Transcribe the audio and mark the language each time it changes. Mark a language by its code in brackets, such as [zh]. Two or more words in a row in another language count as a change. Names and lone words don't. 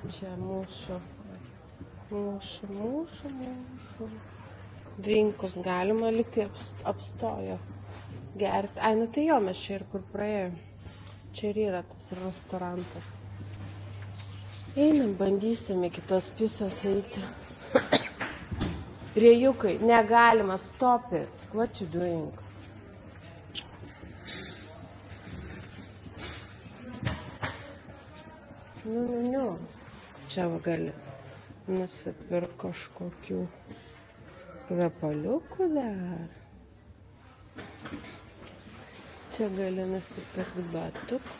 [lt] Čia mūsų drinkus galima likti apstojo gerti. Ai, nu tai jo, mes čia ir kur praėjom. Čia ir yra tas restorantas. Einam, bandysim iki tos pusės eiti. Rėjukai, negalima, [en] stop it. What you doing? [lt] Nu. Čia va gali nusipirk kažkokių kvepaliukų dar. Čia gali nusipirkti batukų.